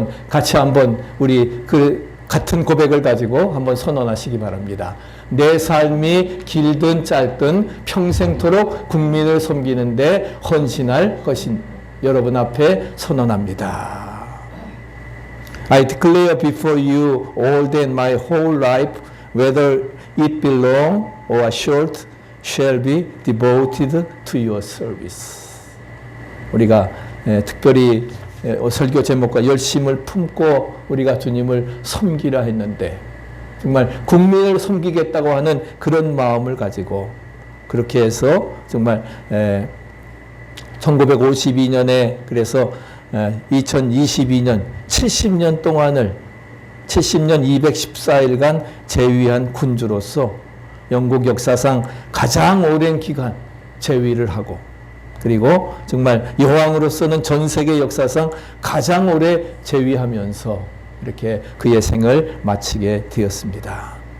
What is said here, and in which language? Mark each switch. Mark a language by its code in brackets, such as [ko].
[ko] 같이 우리 그 같은 고백을 가지고 한번 선언하시기 바랍니다. 내 삶이 길든 짧든 평생토록 국민을 섬기는데 헌신할 것인 여러분 앞에 선언합니다. [en] I declare before you all that my whole life, whether it be long or short, shall be devoted to your service. [ko] 우리가 특별히 설교 제목과 열심을 품고 우리가 주님을 섬기라 했는데 정말 국민을 섬기겠다고 하는 그런 마음을 가지고 그렇게 해서 정말 1952년에 그래서 2022년 70년 동안을 70년 214일간 재위한 군주로서 영국 역사상 가장 오랜 기간 재위를 하고 그리고 정말 여왕으로서는 전 세계 역사상 가장 오래 재위하면서 이렇게 그의 생을 마치게 되었습니다.